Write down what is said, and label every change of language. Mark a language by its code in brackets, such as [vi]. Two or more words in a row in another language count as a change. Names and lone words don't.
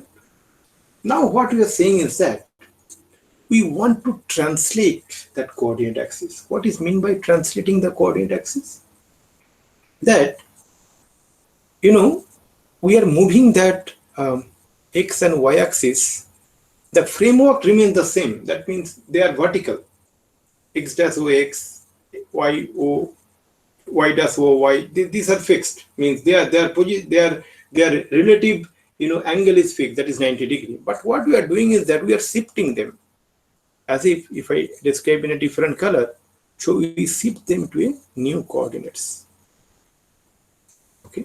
[en] Now what we are saying is that we want to translate that coordinate axis. What is meant by translating the coordinate axis? That, we are moving that x and y axis. The framework remains the same. That means they are vertical. X dash o x, y o, y dash o y. These are fixed. Means their relative angle is fixed. That is 90°. But what we are doing is that we are shifting them. As if I describe in a different color, so we shift them to a new coordinates. Okay.